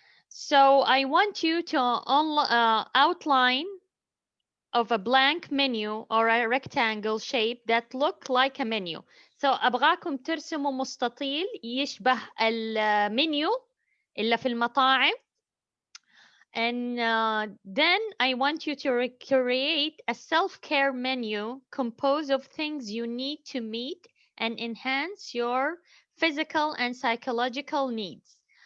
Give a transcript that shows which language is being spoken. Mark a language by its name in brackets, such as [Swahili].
[English] So I want you to outline of a blank menu or a rectangle shape that look like a menu. [Arabic] So أبغاكم ترسموا مستطيل يشبه المنيو اللي في المطاعم. [English] And then I want you to create a self-care menu composed of things you need to meet and enhance your physical and psychological needs.